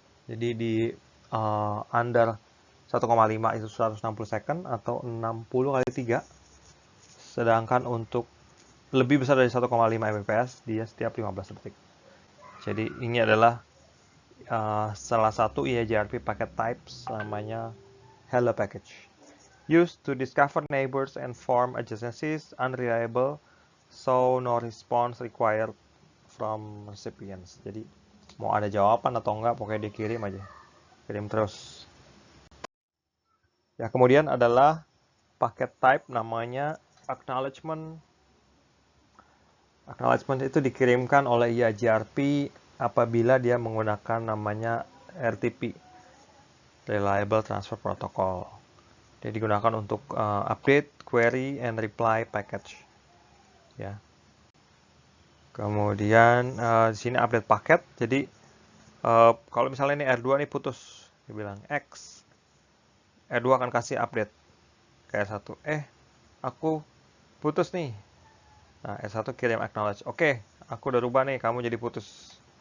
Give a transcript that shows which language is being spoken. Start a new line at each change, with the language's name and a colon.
Indonesian: Jadi di under 1,5 itu 160 second atau 60 kali 3. Sedangkan untuk lebih besar dari 1,5 Mbps, dia setiap 15 detik. Jadi ini adalah salah satu EIGRP packet types, namanya Hello Package.
English: Used to discover neighbors and form adjacencies unreliable, so no response required from recipients.
Indonesian: Jadi mau ada jawaban atau enggak, pokoknya dikirim aja. Kirim terus. Ya, kemudian adalah packet type namanya acknowledgement. Acknowledgement itu dikirimkan oleh EIGRP apabila dia menggunakan namanya RTP, Reliable Transfer Protocol. Dia digunakan untuk
English: update, query, and reply package.
Indonesian: Ya. Kemudian di sini update paket. Jadi kalau misalnya ini R2 nih putus, dia bilang X, R2 akan kasih update ke R1. Aku putus nih. Nah, R1 kirim acknowledge. Oke, aku udah rubah nih, kamu jadi putus.